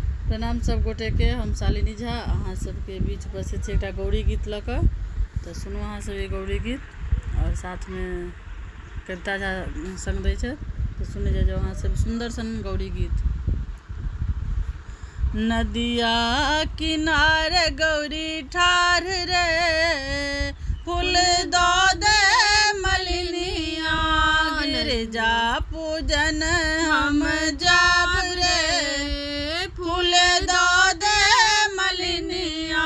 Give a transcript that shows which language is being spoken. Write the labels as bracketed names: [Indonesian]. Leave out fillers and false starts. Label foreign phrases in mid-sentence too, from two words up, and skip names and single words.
[Maithili] प्रणाम सब गोटे के। हम शालिनी झा अहाँ सबके बीच उपस्थित छै एकटा गौरी गीत लऽ कऽ। तऽ सुनू अहाँ सब ये गौरी गीत और साथ में कविता झा संग दै छै तऽ सुने जाओ अहाँ सब सुंदर सन गौरी गीत। नदिया किनारे गौरी ठाढ़ रे, फूल दो दे मलिनिया, गिरजा पूजन हम जाब रे, फूल दो दे मलिनिया।